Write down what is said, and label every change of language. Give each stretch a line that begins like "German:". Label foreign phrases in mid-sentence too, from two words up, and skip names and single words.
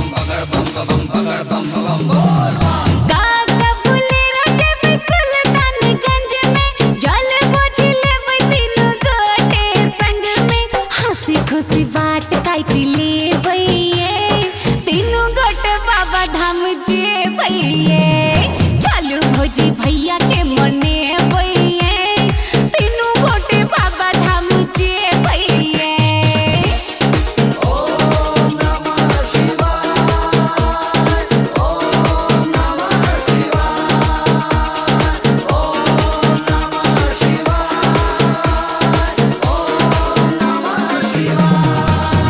Angika: काका बोलेरो जेबे सुल्तानगंज में, जल बोझ लेबै तीनों गोटे संग में। हंसी खुशी बाट काट ले बइये, तीनों गोटे बाबा धाम जे बइये। चालू भौजी भैया के मने बइये, तीनों गोटे बाबा धाम जे बइये।
Sanskrit: ओम नमः शिवाय, ओम नमः शिवाय, ओम नमः शिवाय, ओम नमः शिवाय।